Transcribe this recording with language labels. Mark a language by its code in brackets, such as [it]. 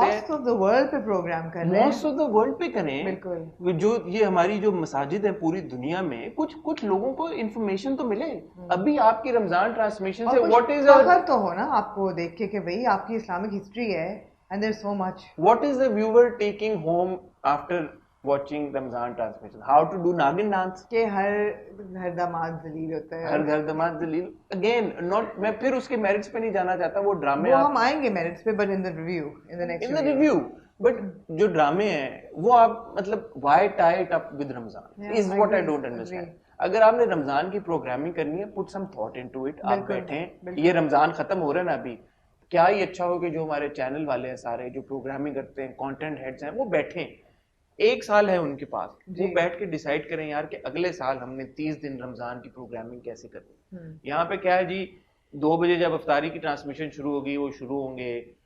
[ur] Mask of the world پہ programme کر رہے ہیں, ماسک آف دا ورلڈ پہ کریں. جو یہ ہماری جو مساجد ہیں پوری دنیا میں, کچھ لوگوں کو انفارمیشن تو ملے. ابھی آپ کی رمضان ٹرانسمیشن سے واٹ از فخر تو ہو نا آپ کو دیکھ کے کہ بھئی آپ کی اسلامک ہسٹری ہے and there's so much. [en] What is the viewer taking home after watching Ramzan transmission? How to do Nagin dance? [ur] کہ ہر داماد ذلیل ہوتا ہے, ہر گھر داماد ذلیل. Again, not میں پھر اس کے میرٹس پہ نہیں جانا چاہتا. وہ ڈرامے ہم آئیں گے میرٹس پہ, but in the review, in the next [en] review. But جو ڈرامے ہیں وہ آپ مطلب why tie it up with Ramzan is what I don't understand. [ur] اگر آپ نے رمضان کی پروگرامنگ کرنی ہے, put some thought into it. آپ بیٹھیں, یہ رمضان ختم ہو رہا ہے نا ابھی, کیا ہی اچھا ہو کہ جو ہمارے چینل والے ہیں سارے جو پروگرامنگ کرتے ہیں, کانٹینٹ ہیڈز ہیں, وہ بیٹھیں. 1 سال ہے ان کے پاس, وہ بیٹھ کے ڈیسائیڈ کریں یار کہ اگلے سال ہم نے 30 دن رمضان کی پروگرامنگ کیسے کرنی. یہاں پہ کیا ہے جی, 2 بجے جب افطاری کی ٹرانسمیشن شروع ہوگی وہ شروع ہوں گے,